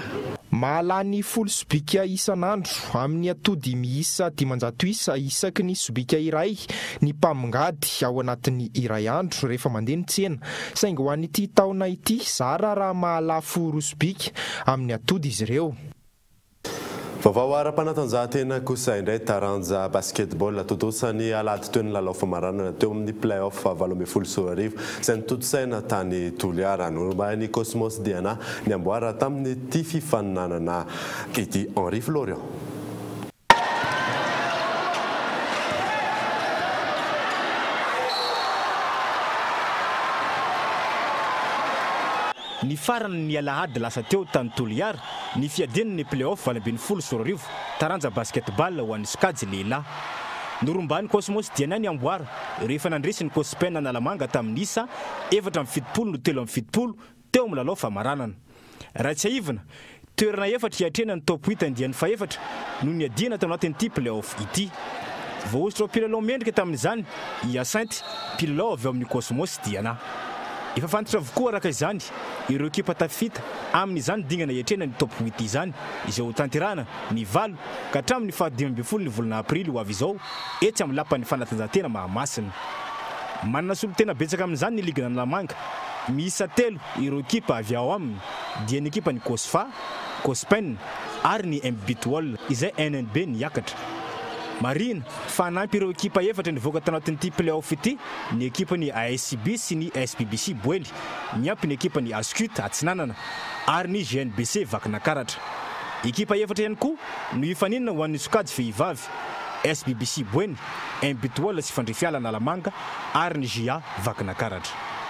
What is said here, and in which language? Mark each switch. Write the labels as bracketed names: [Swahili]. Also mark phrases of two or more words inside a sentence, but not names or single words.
[Malagasy] Mahalany 10 sobika isan'andro amin'ny atody miisa 500 isa isaky ny sobika iray ny mpamongady ao anatin'ny iray andro rehefa mandeha ny tsena saingy ho an'ity taona ity zara raha mahalafo 2 sobika amin'ny atody izy ireo. Vaovao ara-panatanjahantena kosa indray taranja basketball totosany alady toy ny lalao famaranana teo amin'ny play-off 17 izay nitotosaina tany Toliara norombahin'ny Cosmos Diana ny amboara tamin'ny ity fifaninanana ity Henri Florian. Ny farany ny alahady lasa teo tany Toliara ny fiaden'ny play-off 20 taranja basketball ho an'ny Skadzy lehilahy. Noromban'ny Cosmos Diana ny amboara rehefa nandresiny Cospin Analamanga tamin'ny isa 4-70 no 3-70 teo amin'ny lalao famaranana. Raha tsy aivana toerana 4 hiatrena ny top 8 andian'ny fa-4 no ny adiana tao anatin'ity play-off ity. Voaositra pilalao mendrika tamin'izany Hyacinthe pilalao avy amin'ny Cosmos Diana. Efa fantatra avokoa araka izany ireo ekipa tafita amin'izany dingana hiatrena ny top 8 izany izay ho tanterahana ny 8 ka hatramin'ny 15 ny volana aprily ho avy izao etsy amin'ny lapan'ny fanatanjahantena Mahamasina. Manana solotena betsaka amin'izany ny Ligue Analamanga miisa 3 ireo ekipa avy ao aminy dia ny ekipa ny Cosfa, Cospin ary ny Mbitwol izay NNB niakatra. Marina fanampy ireo ekipa 4 nivoaka tanatin'ity play-off ity ny ekipa ny ASCB sy ny SPBC Boely niampy ny ekipa ny Ascut Atsinanana ary ny GNBC Vakinakaratra. Ekipa 4 ihany koa no ifaninana ho an'ny Skadzy vehivavy SPBC Boeny, Mbitwol sy Fandrifiala Analamanga ary ny GA Vakinakaratra.